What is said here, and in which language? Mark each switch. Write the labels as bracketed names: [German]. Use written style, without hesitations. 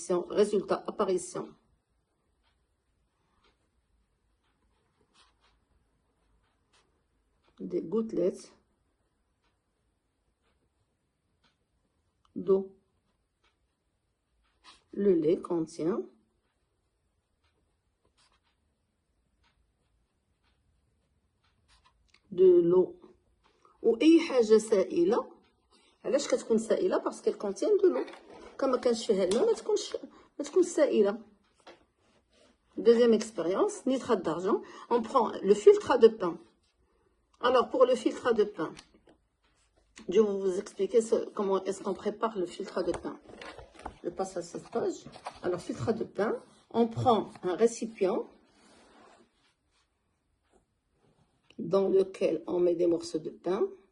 [French] Résultat, apparition des gouttelettes d'eau. Le lait contient de l'eau. [Arabic] وأي حاجة سائلة، علاش كتكون سائلة؟ [French] parce qu'elle contient de l'eau. [Arabic] كما كانش فيها الماء ما تكونش سائلة. [French] Deuxième expérience, nitrate d'argent. On prend le filtrat de pain. Alors, pour le filtrat de pain, je vais vous expliquer comment est-ce qu'on prépare le filtrat de pain. Je passe à cette page. Alors, filtrat de pain, on prend un récipient dans lequel on met des morceaux de pain.